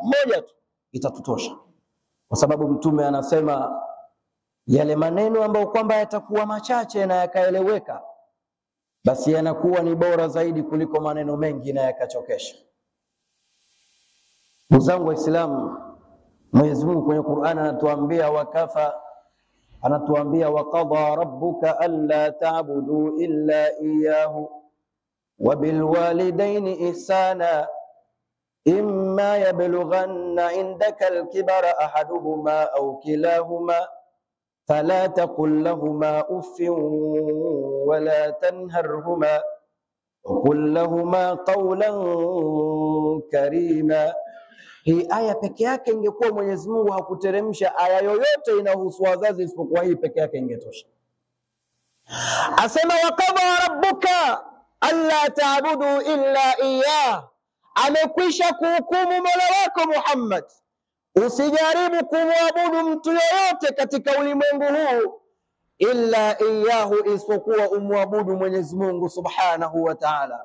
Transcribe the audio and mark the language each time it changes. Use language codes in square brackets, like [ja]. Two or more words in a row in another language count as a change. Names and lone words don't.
[sw] Moja tu itatutosha, kwa sababu Mtume anasema yale maneno ambayo kwamba yatakuwa machache na yakaeleweka, basi yanakuwa ni bora zaidi kuliko maneno mengi na yakachokesha. Ndugu zangu Waislamu, Mwenyezi Mungu kwenye Qur'an anatuambia waqadha [ar] ربك ألا تعبدوا إلا إياه وبالوالدين إحسانا إما يبلغن عندك الكبر أحدهما أو كلاهما فلا تقل لهما أف ولا تنهرهما وقل لهما قولا كريما. [sw] Hii aya peke yake ingekuwa Mwenyezi Mungu hakuteremsha aya yoyote inahusu wazazi isipokuwa hii peke yake ingetosha. Asema [ar] وقضى ربك ألا تعبدوا إلا إياه, [sw] amekwisha kuhukumu Mola wako Muhammad, usijaribu kumwabudu mtu yoyote katika ulimwengu huu [ar] إلا إياه, [sw] isipokuwa umwabudu Mwenyezi Mungu [ar] سبحانه وتعالى.